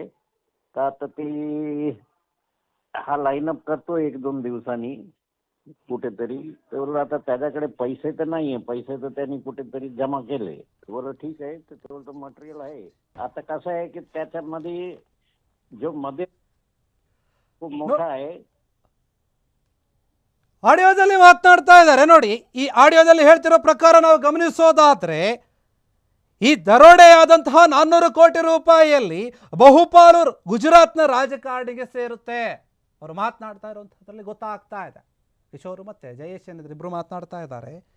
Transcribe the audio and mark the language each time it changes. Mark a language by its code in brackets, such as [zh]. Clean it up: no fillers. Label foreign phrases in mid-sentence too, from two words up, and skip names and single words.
[mr] तर आता ते हा लाईनअप करतो 1-2 दिवसांनी कुठेतरी. ते बोललो आता त्याच्याकडे पैसे तर नाहीये, पैसे तर त्यांनी कुठेतरी जमा केले. बोललो ठीक आहे. तर ते बोलतो मटेरियल आहे. आता कसं आहे की त्याच्यामध्ये जो मध्ये खूप मोठा आहे. [kn] ಆಡಿಯೋದಲ್ಲಿ ಮಾತನಾಡ್ತಾ ಇದ್ದಾರೆ ನೋಡಿ. ಈ ಆಡಿಯೋದಲ್ಲಿ ಹೇಳ್ತಿರೋ ಪ್ರಕಾರ ನಾವು ಗಮನಿಸೋದಾದ್ರೆ ಈ ದರೋಡೆಯಾದಂತಹ 400 ಕೋಟಿ ರೂಪಾಯಿಯಲ್ಲಿ ಬಹುಪಾಲು ಗುಜರಾತ್ನ ರಾಜಕಾರಣಿಗೆ ಸೇರುತ್ತೆ. ಅವರು ಮಾತನಾಡ್ತಾ ಇರುವಂಥದ್ರಲ್ಲಿ ಗೊತ್ತಾಗ್ತಾ ಇದೆ. ಕಿಶೋರ್ ಮತ್ತೆ ಜಯೇಶ್ ಏನಿದ್ರೆ ಇಬ್ರು ಮಾತನಾಡ್ತಾ ಇದ್ದಾರೆ.